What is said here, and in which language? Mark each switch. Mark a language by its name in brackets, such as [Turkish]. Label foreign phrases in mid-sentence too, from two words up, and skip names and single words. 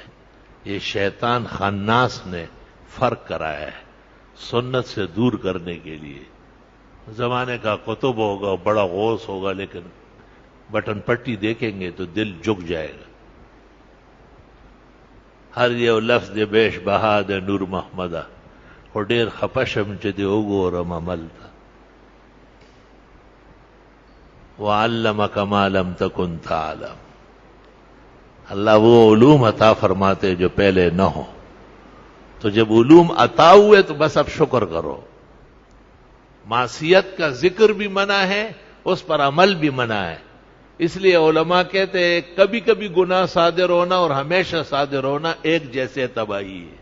[Urdu] یہ شیطان خناس نے فرق کرایا ہے سنت سے دور کرنے کے لیے۔ زمانے کا قطب ہوگا، بڑا غوث ہوگا، لیکن بٹن پٹی دیکھیں گے تو دل جھک جائے گا۔ [Pashto] ہر یو لفظ دے بیش بہا دے نور محمدہ، اور ډیر خپشم چې دې وګورم عمل ته۔ [Arabic] وَعَلَّمَكَ مَا لَمْ تَكُنْ تَعْلَمْ، [Urdu] اللہ وہ علوم عطا فرماتے جو پہلے نہ ہو۔ تو جب علوم عطا ہوئے تو بس اب شکر کرو۔ معصیت کا ذکر بھی منع ہے، اس پر عمل بھی منع ہے۔ اس لیے علماء کہتے ہیں کبھی کبھی گناہ صادر ہونا اور ہمیشہ صادر ہونا ایک جیسے تباہی ہے۔